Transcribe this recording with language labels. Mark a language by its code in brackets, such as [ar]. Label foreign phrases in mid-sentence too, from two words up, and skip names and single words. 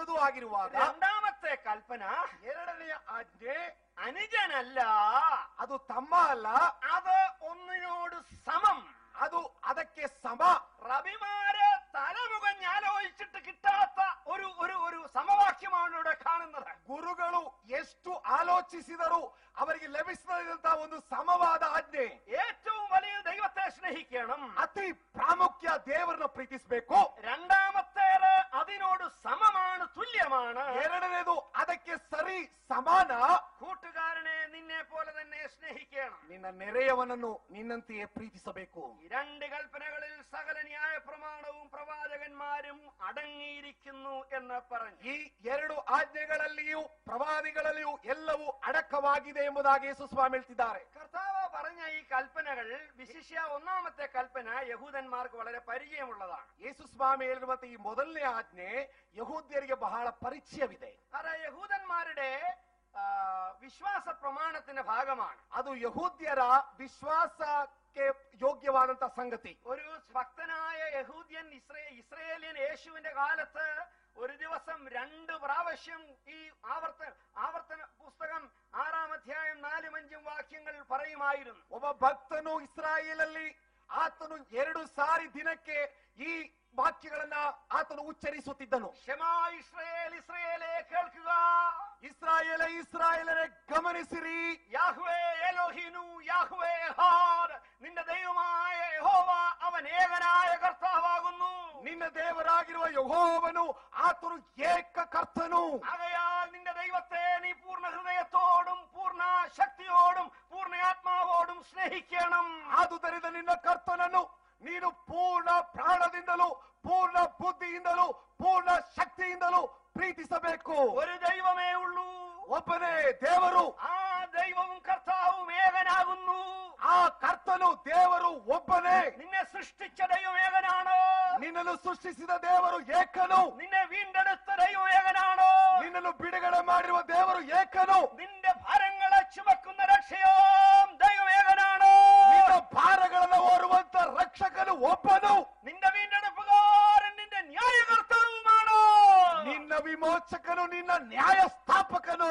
[kn] ಆಗಿರುವಾಗ [ml] രണ്ടാമത്തെ കൽപ്പന, [kn] ಎರಡನೆಯ ಆಜ್ಞೆ [ml] അനുജനല്ല, [kn] ಅದು ತಮ್ಮ ಅಲ್ಲ, [ml] അത് ഒന്നിനോട് സമം. [kn] ಅದು ಅದಕ್ಕೆ ಸಮ. [ml] റബിമാര് തലമുഖം ആലോചിച്ചിട്ട് കിട്ടാത്ത ഒരു ഒരു ഒരു സമവാക്യമാണ് ഇവിടെ കാണുന്നത്. [kn] ಗುರುಗಳು ಎಷ್ಟು ಆಲೋಚಿಸಿದರೂ ಅವರಿಗೆ ಲಭಿಸದಂತಹ ಒಂದು ಸಮವಾದ ಆಜ್ಞೆ. [ml] ഏറ്റവും വലിയ ദൈവത്തെ സ്നേഹിക്കണം, [kn] ಅತಿ ಪ್ರಾಮುಖ್ಯ ದೇವರನ್ನ ಪ್ರೀತಿಸಬೇಕು. [ml] രണ്ടാമത്തേത് അതിനോട് സമമാണ്, തുല്യമാണ്. [kn] ಎರಡನೇದು ಅದಕ್ಕೆ ಸರಿ ಸಮಾನ. [ml] കൂട്ടുകാരനെ നിന്നെ പോലെ തന്നെ സ്നേഹിക്കണം. [kn] ನಿನ್ನ ನೆರೆಯವನನ್ನು ನಿನ್ನಂತೆಯೇ ಪ್ರೀತಿಸಬೇಕು. [ml] ഈ രണ്ട് കൽപ്പനകളിൽ സകല ന്യായ പ്രമാണവും പ്രവാചകന്മാരും അടങ്ങിയിരിക്കുന്നു എന്ന് പറഞ്ഞു. [kn] ಈ ಎರಡು ಆಜ್ಞೆಗಳಲ್ಲಿಯೂ ಪ್ರವಾದಿಗಳಲ್ಲಿಯೂ ಎಲ್ಲವೂ ಅಡಕವಾಗಿದೆ ಎಂಬುದಾಗಿ ಯೇಸು ಸ್ವಾಮಿ ಹೇಳ್ತಿದ್ದಾರೆ. [ml] കർത്താവ് പറഞ്ഞ ഈ കൽപ്പനകൾ, വിശിഷ്യ ഒന്നാമത്തെ കൽപ്പന യഹൂദന്മാർക്ക് വളരെ പരിചയമുള്ളതാണ്. [kn] ಯೇಸು ಸ್ವಾಮಿ ಹೇಳಿರುವಂತ ಈ ಮೊದಲನೇ ಆಜ್ಞೆ ಯಹೂದ್ಯರಿಗೆ ಬಹಳ ಪರಿಚಯವಿದೆ. [ml] അത് യഹൂദന്മാരുടെ വിശ്വാസ പ്രമാണത്തിന്റെ ഭാഗമാണ്. [kn] ಅದು ಯಹೂದ್ಯರ ವಿಶ್ವಾಸಕ್ಕೆ ಯೋಗ್ಯವಾದಂತ ಸಂಗತಿ. [ml] ഒരു ഭക്തനായ യഹൂദ്യൻ ഇസ്രയേലിയൻ യേശുവിന്റെ കാലത്ത് ഒരു ദിവസം 2 പ്രാവശ്യം ഈ ആവർത്തന പുസ്തകം 6-ാം അധ്യായം 4-5 വാക്യങ്ങൾ പറയുമായിരുന്നു. [kn] ಒಬ್ಬ ಭಕ್ತನು ಇಸ್ರಾಯೇಲಲ್ಲಿ ಆತನು 2 ಸಾರಿ ದಿನಕ್ಕೆ ಈ ವಾಕ್ಯಗಳನ್ನ ಆತನು ಉಚ್ಚರಿಸುತ್ತಿದ್ದನು. [he] שמע ישראל, [ml] ഇസ്രായേലേ കേൾക്കുക, [kn] ಇಸ್ರಾಯೇಲ ಇಸ್ರಾಯೇಲರೇ ಗಮನಿಸಿರಿ, [he] יהוה אלוהינו יהוה אחד, [ml] നിന്റെ ദൈവമായ യഹോവ അവൻ ഏകനായ കർത്താവാകുന്നു. [kn] ನಿನ್ನ ದೇವರಾಗಿರುವ ಯೆಹೋವನು ಆತನು ಏಕ ಕರ್ತನು. [ml] ആകയാൽ നിന്റെ ദൈവത്തെ നീ പൂർണ്ണ ഹൃദയത്തോടും പൂർണ്ണ ശക്തിയോടും പൂർണ്ണ ആത്മാവോടും സ്നേഹിക്കണം. [kn] ಆದುದರಿಂದ ನಿನ್ನ ಕರ್ತನನ್ನು ನೀನು ಪೂರ್ಣ ಪ್ರಾಣದಿಂದಲೂ ಪೂರ್ಣ ಬುದ್ಧಿಯಿಂದಲೂ ಪೂರ್ಣ ಶಕ್ತಿಯಿಂದಲೂ ಪ್ರೀತಿಸಬೇಕು. [ml] ഒരു ദൈവമേ ഉള്ളൂ, [kn] ಒಬ್ಬನೇ ದೇವರು. [ml] ആ ദൈവവും കർത്താവും ഏകനാകുന്നു. [kn] ಆ ಕರ್ತನು ದೇವರು ಒಬ್ಬನೇ. [ml] നിന്നെ സൃഷ്ടിച്ച ദൈവം ഏകനാണ്. [kn] ನಿನ್ನನ್ನು ಸೃಷ್ಟಿಸಿದ ದೇವರು ಏಕನು. [ml] നിന്നെ വീണ്ടെടുത്ത ദൈവം ഏകനാണ്. [kn] ನಿನ್ನನ್ನು ಬಿಡುಗಡೆ ಮಾಡಿರುವ ದೇವರು ಏಕನು. [ml] നിന്റെ ഭാരങ്ങളെ ചുമക്കുന്ന രക്ഷയോ ദൈവം ഏകനാണ്. [kn] ನಿನ್ನ ಭಾರಗಳನ್ನು ಹೊರುವಂತ ರಕ್ಷಕನು ಒಬ್ಬನು. [ml] നിന്റെ വീണ്ടെടുപ്പുകാരൻ നിന്റെ ന്യായകർത്താവുമാണ്. [kn] ನಿನ್ನ ವಿಮೋಚಕನು ನಿನ್ನ ನ್ಯಾಯ ಸ್ಥಾಪಕನು.